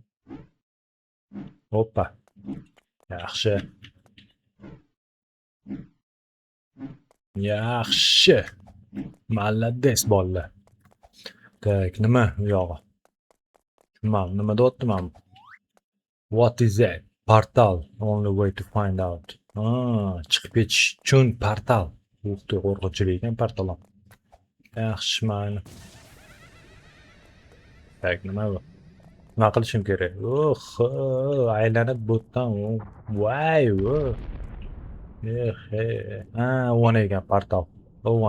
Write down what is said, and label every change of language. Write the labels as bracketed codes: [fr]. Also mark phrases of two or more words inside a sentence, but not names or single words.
[uz] Hoppa. Yaxshi. Молодец bolalar. Tak, nima u yog'i? Nima deyapman? [en] What is that? Portal. Only way to find out. [uz] Chiqib ketish uchun portal. O'xti, qo'rqinchli ekan portal ham. Yaxshi, mayli. Tak, nima bu? Nima qilishim kerak? Aylanib bo'tdan. Voy. O'na ekan portal. O'na.